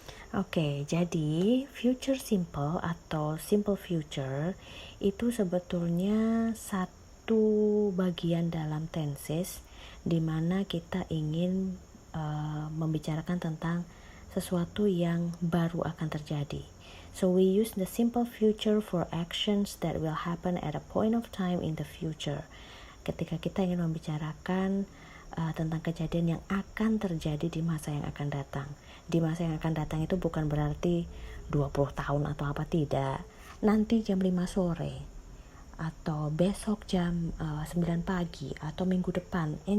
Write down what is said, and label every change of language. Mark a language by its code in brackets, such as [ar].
[id] Oke, jadi future simple atau simple future itu sebetulnya satu bagian dalam tenses di mana kita ingin membicarakan tentang sesuatu yang baru akan terjadi. [en] So we use the simple future for actions that will happen at a point of time in the future. [id] Ketika kita ingin membicarakan tentang kejadian yang akan terjadi di masa yang akan datang. Di masa yang akan datang itu bukan berarti 20 tahun atau apa, tidak. Nanti jam 5 sore atau besok jam 9 pagi atau minggu depan.